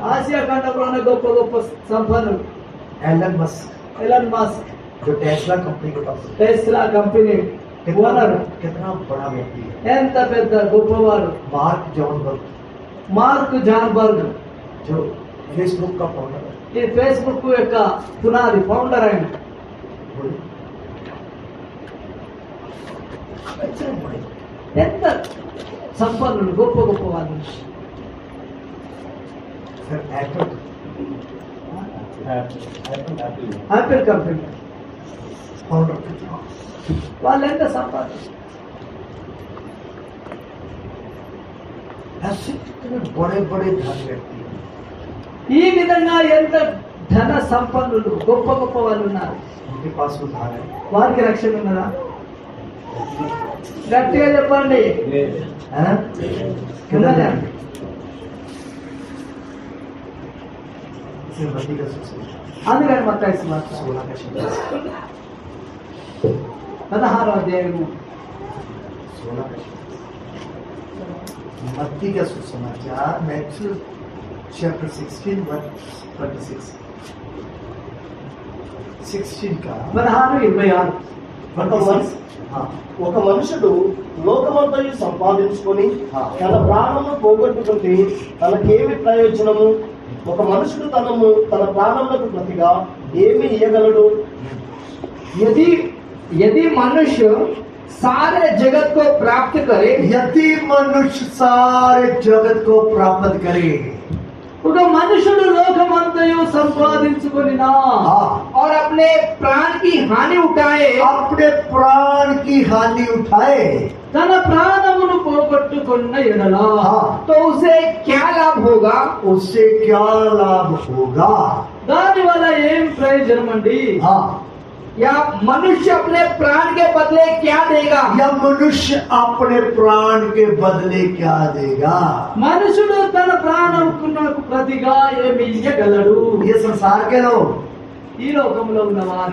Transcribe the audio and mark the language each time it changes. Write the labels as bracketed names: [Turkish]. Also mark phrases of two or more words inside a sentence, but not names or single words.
[Telugu] ఆసియా ఖండంలో ఉన్న గొప్ప గొప్ప సంపన్నులు, [Hindi] एलन मस्क [Telugu] ఎలన్ మస్క్, [Hindi] जो टेस्ला कंपनी के पास [Telugu] టెస్లా కంపెనీ ఓనర్, [Hindi] कितना बड़ा व्यक्ति है. [Telugu] ఎంత పెద్ద గొప్పవాడు. [Hindi] मार्क जॉनबर्ग [Telugu] మార్క్ జాన్బర్గ్, [Hindi] जो फेसबुक का फाउंडर है. [Telugu] ఈ ఫేస్బుక్ యొక్క పునాది ఫౌండర్ ఆయన. [Hindi] बोलिए. अच्छा बड़े [Telugu] ఎంత సంపన్నులు, గొప్ప గొప్ప వాళ్ళు. [Hindi] फिर एप्पल [Telugu] యాపిల్ కంపెనీ [Hindi] फाउंडर कितना, [Telugu] వాళ్ళు ఎంత సంపాదన. [Hindi] ऐसे कितने बड़े बड़े धन व्यक्ति हैं. [Telugu] ఈ విధంగా ఎంత ధన సంపన్నులు, గొప్ప గొప్ప వాళ్ళు ఉన్నారు. [Hindi] उनके पास उधार है. [Telugu] వారికి రక్షణ ఉన్నదా? గట్టిగా చెప్పండి. [Hindi] हैं? [Telugu] ఉన్నదా? [Hindi] इसे मत्ती का सुसमाचार [Telugu] అందుకని మత్తయి సువార్త [Hindi] 16 का शब्द [Telugu] 16వ అధ్యాయము [Hindi] 16 का शब्द मत्ती का सुसमाचार [English] Matthew chapter 16 verse 26 [Hindi] 16 का [Telugu] 16:26. [Hindi] हाँ [Telugu] ఒక మనుషుడు లోకమంతయు సంపాదించుకొని ఆ. తన ప్రాణమును పోగొట్టుకుంటే తనకేమి ప్రయోజనము? ఒక మనుషుడు తన ప్రాణములకు ప్రతిగా ఏమి ఇయ్యగలడు? [Hindi] यदि यदि मनुष्य सारे जगत को प्राप्त करे यदि मनुष्य सारे जगत को प्राप्त करे [Telugu] ఒక మనుషుడు లోకమంతయు సంపాదించుకొనినా [Hindi] हाँ, और अपने प्राण की हानि उठाए अपने प्राण की हानि उठाए [Telugu] తన ప్రాణమును పోగొట్టుకున్న ఎడల [Hindi] हाँ, तो उसे क्या लाभ होगा? उससे क्या लाभ होगा? [Telugu] దాని వల్ల ఏం ప్రయోజనం అండి? [Hindi] हाँ, या मनुष्य अपने प्राण के बदले क्या देगा? या मनुष्य अपने प्राण के बदले क्या देगा? [Telugu] మనుషుడు తన ప్రాణమునకు ప్రతిగా ఏమి ఇయ్యగలడు? [Hindi] ये संसार के लोग, [Telugu] ఈ లోకంలో ఉన్నవారు